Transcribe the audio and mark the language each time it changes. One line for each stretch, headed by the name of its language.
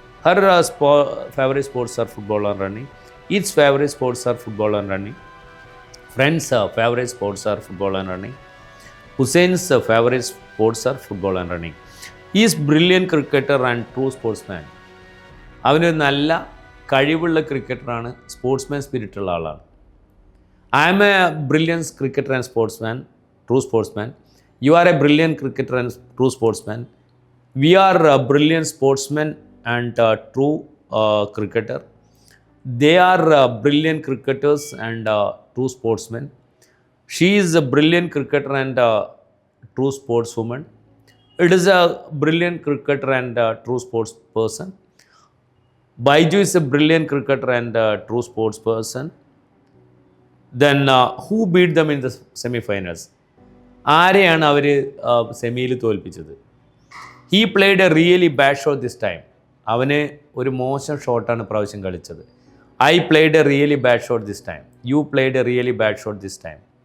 English: Her favorite sports are football and running. Its favorite sports are football and running. Friends' favorite sports are football and running. Hussein's favorite sports are football and running. He is brilliant cricketer and true sportsman.
Malayalam: അവനൊരു നല്ല കഴിവുള്ള ക്രിക്കറ്ററാണ്, sportsman സ്പിരിറ്റുള്ള ആളാണ്.
English: I am a brilliant cricketer and sportsman, true sportsman. You are a brilliant cricketer and true sportsman. We are brilliant sportsman and true cricketer. They are brilliant cricketers and true sportsmen. She is a brilliant cricketer and true sportswoman. It is a brilliant cricketer and true sports person. Baiju is a brilliant cricketer and true sports person. Then who beat them in the semi-finals?
Malayalam: ആരെയാണ് അവർ സെമിയിൽ തോൽപ്പിച്ചത്?
English: He played a really bad shot this time.
Malayalam: അവന് ഒരു മോശം ഷോട്ടാണ് പ്രാവശ്യം കളിച്ചത്.
English: I played a really bad shot this time. You played a really bad shot this time.